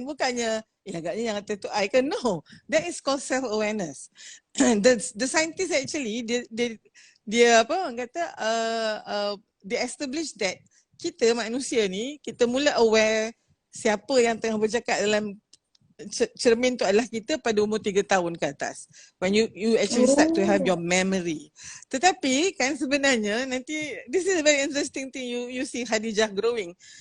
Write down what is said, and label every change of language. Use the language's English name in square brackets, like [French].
[Malay] Bukannya, agaknya yang atas tu I kan. [English] No, that is called self-awareness. The scientists actually, [Malay] dia apa orang kata, [English] they establish that [Malay] kita manusia ni, kita mula aware siapa yang tengah bercakap dalam cermin tu adalah kita pada umur 3 tahun ke atas. [English] When you actually start to have your memory. [Malay] Tetapi kan sebenarnya nanti, [English] this is a very interesting thing, you see Khadijah growing.